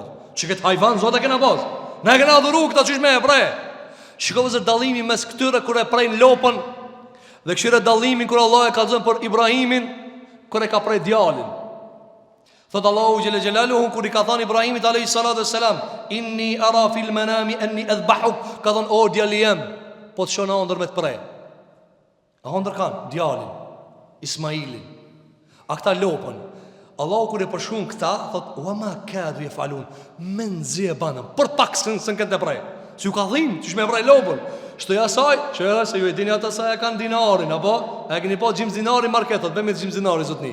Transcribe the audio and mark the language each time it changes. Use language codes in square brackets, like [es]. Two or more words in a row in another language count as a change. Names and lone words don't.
[sq] Që këtë hajvan zot e kena pas. Na e kena dhuru këta qysh me e prej. Shiko vëzër dallimi mes këtyre kur e prejnë lopën dhe këshire dallimin kur Allah e ka zënë për Ibrahimin kur e ka prej djalin. Thot Allahu [ar] جل جلاله [sq] kur i ka thënë Ibrahimit [ar] عليه الصلاة والسلام, إني أرى في المنام أني أذبحك, [sq] ka thënë o djali jam, po të shona ndër me të prej. A ndër kanë djalin Ismailin. A këta lopën. Allahu kur e përshkruan këta thot [ar] وما كادوا يفعلون, [sq] menzi e banëm për pak s'kan këtë prej. Si u ka dhimbë, çish me prej lopën. Shtoj asaj, se ju e dini ata sa e kanë dinarin, apo e keni pa gjim dinarin marketot, bëjmë gjim dinarin zotni.